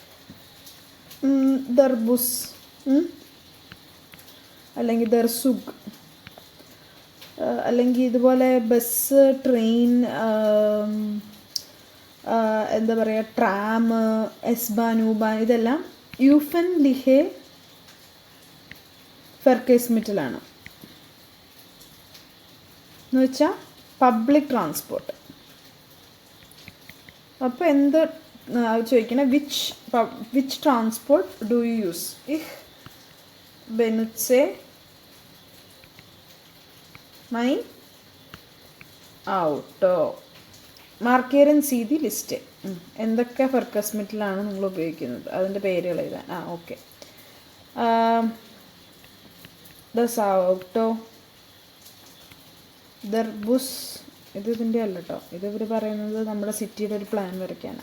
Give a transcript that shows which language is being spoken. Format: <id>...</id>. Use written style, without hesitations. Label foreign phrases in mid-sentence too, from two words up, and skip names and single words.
<de>der Bus</de> <ml>അല്ലെങ്കിൽ</ml> <de>der Zug,</de> <ml>അല്ലെങ്കിൽ ഇതുപോലെ ബസ്, ട്രെയിൻ, എന്താ പറയുക, ട്രാം, എസ്ബാൻ, ഊബാൻ, ഇതെല്ലാം</ml> <de>öffentliche</de> <ml>ഫെർക്കേസ്മിറ്റിലാണ് എന്ന് വെച്ചാൽ</ml> <en>public transport.</en> <ml>അപ്പോൾ എന്ത് ചോദിക്കണേ,</ml> <en>which transport do you use?</en> <de>ich benutze mein Auto. markieren Sie die Liste.</de> <ml>എന്തൊക്കെ ഫെർക്കസ്മിറ്റിലാണ് നിങ്ങൾ ഉപയോഗിക്കുന്നത് അതിൻ്റെ പേരുകൾ എഴുതാൻ. ഓക്കെ.</ml> <de>das Auto, der Bus,</de> <ml>ഇതിൻ്റെ അല്ല കേട്ടോ, ഇത് ഇവർ പറയുന്നത് നമ്മുടെ സിറ്റിയുടെ ഒരു പ്ലാൻ വരയ്ക്കാനാണ്.</ml>